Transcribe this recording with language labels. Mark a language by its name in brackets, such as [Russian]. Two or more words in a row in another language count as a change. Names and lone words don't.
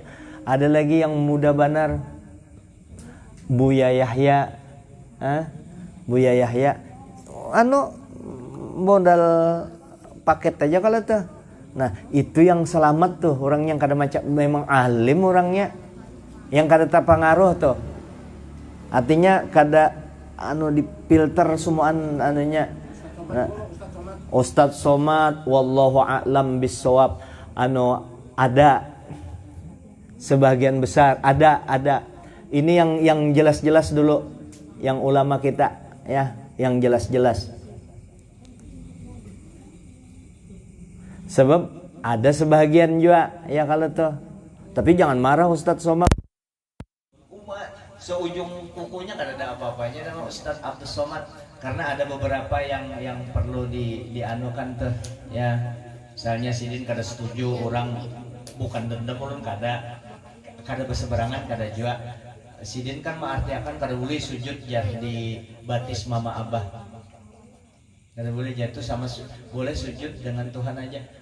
[Banjar] Ada lagi yang muda banar, Buya Yahya, Buya Yahya, modal paket aja kalau tuh. Nah, itu yang selamat tuh, orang yang kada macam memang alim orangnya, yang kada terpengaruh tuh. Artinya kada dipilter semuaan anunya. Ustadz Somad [Arabic] والله أعلم بالصواب, [Banjar] ada sebagian besar ada. Ini yang jelas-jelas dulu, yang ulama kita ya, yang jelas-jelas. Sebab ada sebagian juga ya kalau tuh. Tapi jangan marah Ustadz Somad. Seujung kukunya kan ada apa-apanya dengan Ustadz Abdul Somad, karena ada beberapa yang perlu dianukan tuh ya. Misalnya Sidin kada setuju, orang bukan dendam, orang kada berseberangan, kada juga. Sidin kan mengartikan kada boleh sujud di batis mama abah, kada boleh jatuh sama, boleh sujud dengan Tuhan aja.